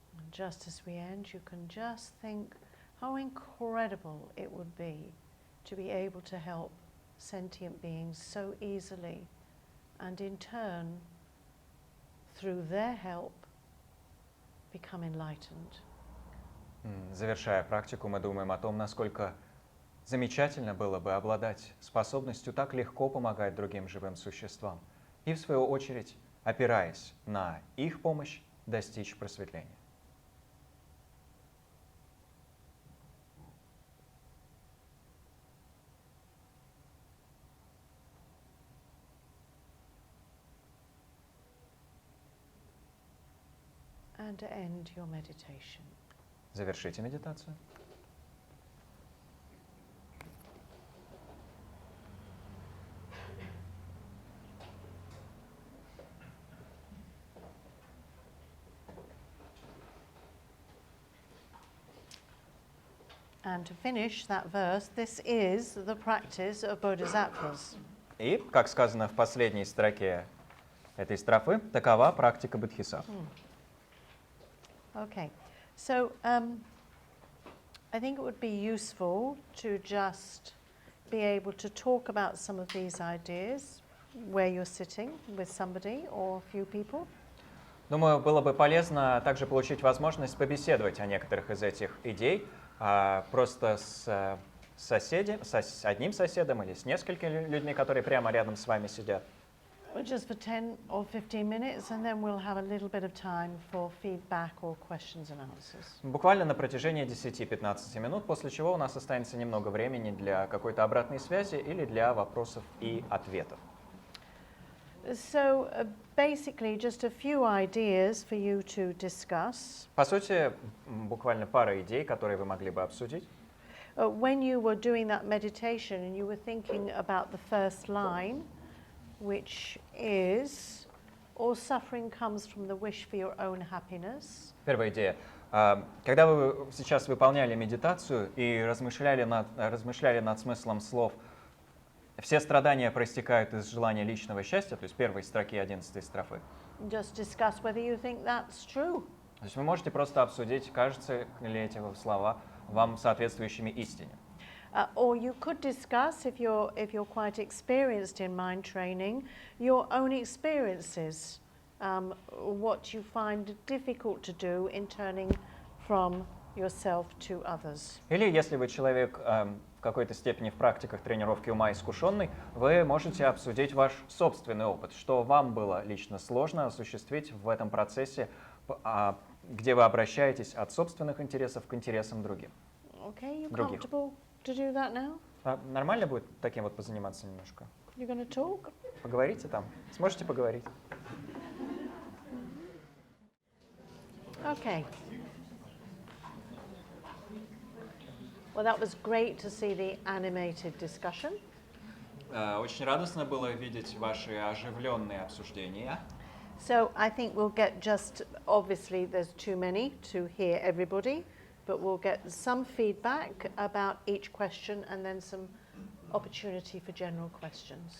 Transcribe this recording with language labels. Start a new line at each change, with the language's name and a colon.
English: just as we end, you can just think how incredible it would be to be able to help sentient beings so easily, and in turn, through their help, become enlightened.
Russian: Завершая практику, мы думаем о том, насколько замечательно было бы обладать способностью так легко помогать другим живым существам и, в свою очередь, опираясь на их помощь, достичь просветления.
English: And to end your meditation.
Russian: Завершите медитацию.
English: And to finish that verse, this is the practice of bodhisattvas.
Russian: И, как сказано в последней строке этой строфы, такова практика бодхисаттв.
English: Okay, so I think it would be useful to just be able to talk about some of these ideas where you're sitting with somebody or a few people.
Russian: Думаю, было бы полезно также получить возможность побеседовать о некоторых из этих идей просто с одним соседом или с несколькими людьми, которые прямо рядом с вами сидят.
English: Just for 10 or 15 minutes, and then we'll have a little bit of time for feedback or questions and answers.
Russian: Буквально на протяжении 10-15 минут, после чего у нас останется немного времени для какой-то обратной связи или для вопросов и ответов.
English: So basically just a few ideas for you to discuss.
Russian: По сути, буквально пара идей, которые вы могли бы обсудить.
English: When you were doing that meditation and you were thinking about the first line, which is, all suffering comes from the wish for your own happiness.
Russian: Первая идея. Когда вы сейчас выполняли медитацию и размышляли над смыслом слов «все страдания проистекают из желания личного счастья», то есть первой строки 11 строфы.
English: Just discuss whether you think that's true.
Russian: То есть вы можете просто обсудить, кажутся ли эти слова вам соответствующими истине.
English: Or you could discuss, if you're quite experienced in mind training, your own experiences, what you find difficult to do in turning from yourself to others.
Russian: Или если вы человек в какой-то степени в практиках тренировки ума искушенный, вы можете обсудить ваш собственный опыт, что вам было лично сложно осуществить в этом процессе, где вы обращаетесь от собственных интересов к интересам другим.
English: Okay, you comfortable to do that now?
Russian: Нормально будет таким вот позаниматься немножко?
English: You're going to talk?
Russian: Поговорите там. Сможете поговорить?
English: Okay. Well, that was great to see the animated discussion.
Russian: Очень радостно было видеть ваши оживленные обсуждения.
English: So I think we'll get just, obviously there's too many to hear everybody, but we'll get some feedback about each question and then some opportunity for general questions.